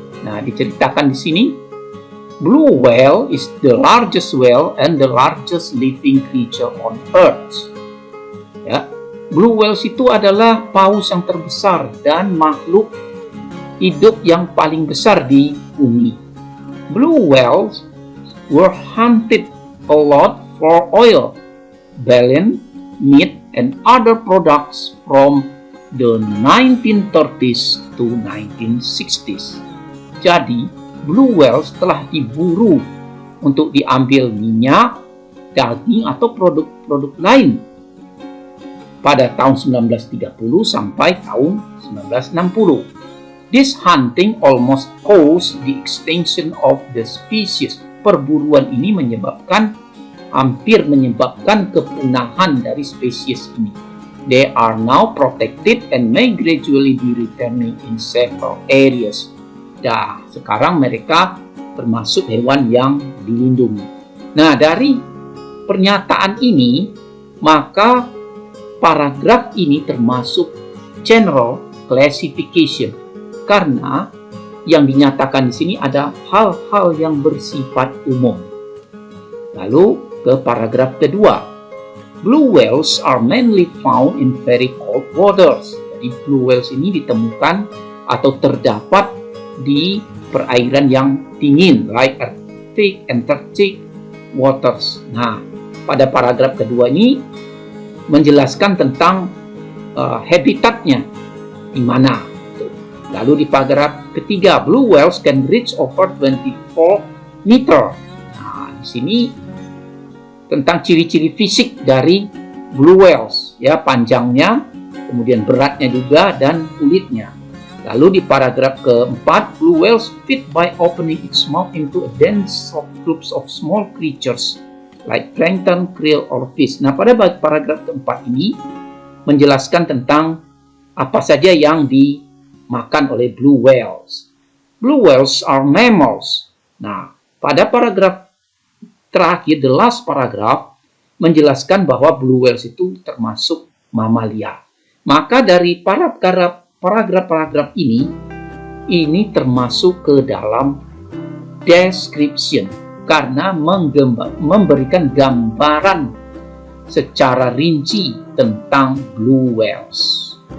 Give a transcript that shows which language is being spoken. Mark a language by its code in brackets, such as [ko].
[id] Nah, diceritakan di sini, [en] blue whale is the largest whale and the largest living creature on Earth. [id] Ya, blue whales itu adalah paus yang terbesar dan makhluk hidup yang paling besar di bumi. [en] Blue whales were hunted a lot for oil, baleine, meat, and other products from the 1930s to 1960s. [id] Jadi, blue whales telah diburu untuk diambil minyak, daging, atau produk-produk lain pada tahun 1930 sampai tahun 1960. [en] This hunting almost caused the extinction of the species. [id] Perburuan ini hampir menyebabkan kepunahan dari spesies ini. [en] They are now protected and may gradually be returning in several areas. [id] Nah, sekarang mereka termasuk hewan yang dilindungi. Nah, dari pernyataan ini, maka paragraf ini termasuk general classification. Karena yang dinyatakan di sini ada hal-hal yang bersifat umum. Lalu ke paragraf kedua. [en] Blue whales are mainly found in very cold waters. [id] Jadi blue whales ini ditemukan atau terdapat di perairan yang dingin, [en] like Arctic, Antarctic waters. [id] Nah, pada paragraf kedua ini menjelaskan tentang habitatnya di mana. Lalu di paragraf ketiga, [en] blue whales can reach over 24 meter. [id] Nah, di sini tentang ciri-ciri fisik dari blue whales, ya, panjangnya, kemudian beratnya juga, dan kulitnya. Lalu di paragraf keempat, [en] blue whales feed by opening its mouth into a dense of groups of small creatures like plankton, krill, or fish. [id] Nah, pada paragraf keempat ini menjelaskan tentang apa saja yang dimakan oleh blue whales. [en] Blue whales are mammals. [id] Nah, pada paragraf terakhir, [en] the last paragraph, [id] menjelaskan bahwa blue whales itu termasuk mamalia. Maka dari paragraf-paragraf ini termasuk ke dalam description, karena memberikan gambaran secara rinci tentang blue whales.